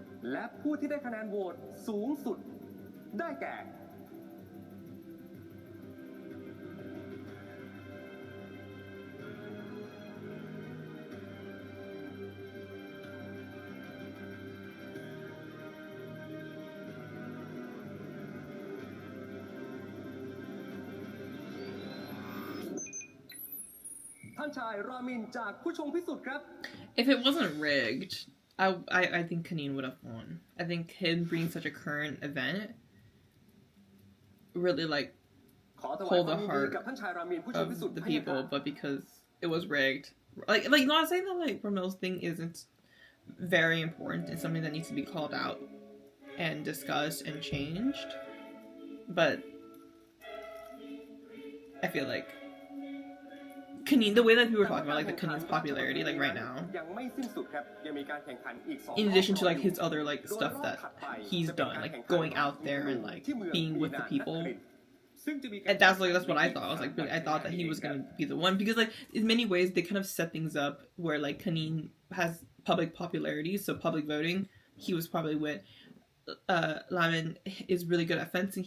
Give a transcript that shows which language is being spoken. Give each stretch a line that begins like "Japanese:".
Thai: และผู้ที่ได้คะแนนโหวตสูงสุดได้แก่ท่านชายรามินจากผู้ชงพิสุทธิ์ครับ
English: If it wasn't rigged, I think Kanine would have won. I think him being such a current event really like pulled the heart of the people, but because it was rigged, like not saying that like Ramil's thing isn't very important, it's something that needs to be called out and discussed and changed, but I feel like Kanin, the way that we were talking about like the Kanin's popularity like right now,
Thai: ยังไม่สิ้นสุดครับยังมีการแข่งขันอีก2
English: in addition to like his other like stuff that he's done, like going out there and like being with the people. And that's what I thought. I was like, really, I thought that he was gonna be the one because like in many ways they kind of set things up where like Kanin has public popularity, so public voting, he was probably with Lamin is really good at fencing.